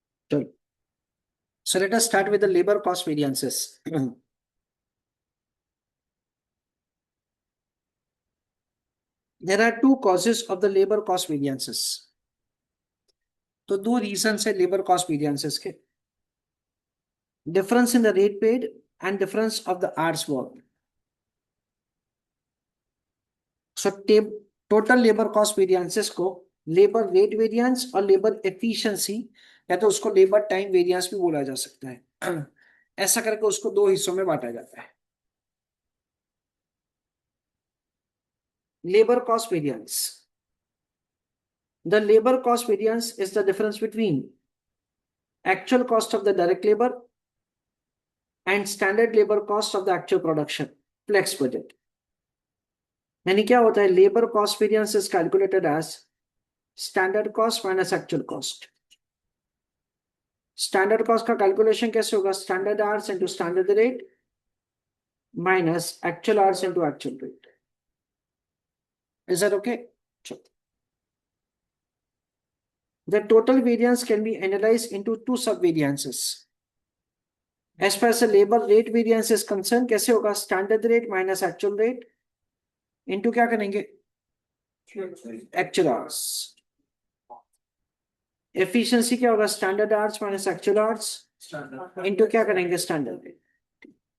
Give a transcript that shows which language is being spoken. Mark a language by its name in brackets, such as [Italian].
[English] चलो, so let us start with the labor cost variances. There are two causes of the labor cost variances. [Hindi] तो दो reason है labour cost variances के, [English] Difference in the rate paid and difference of the hours work. [Hindi] So total labour cost variances को labour rate variance और labour efficiency या तो उसको labour time variance भी बोला जा सकता है. ऐसा करके उसको दो हिस्सों में बांटा जाता है. [English] Labour cost variance, the labor cost variance is the difference between actual cost of the direct labor and standard labor cost of the actual production flex budget. [Hindi] यानी क्या होता है, [English] Labour cost variance is calculated as standard cost minus actual cost. [Hindi] Standard cost का calculation कैसे होगा, [English] Standard hours into standard rate minus actual hours into actual rate. Is that okay? The total variance can be analyzed into two sub-variances. As far as the labor rate variance is concerned, [Hindi] कैसे होगा, [English] standard rate minus actual rate into [Hindi] क्या करेंगे, [English] Actual hours. [Hindi] Efficiency क्या होगा, standard hours minus actual hours into क्या करेंगे, standard rate.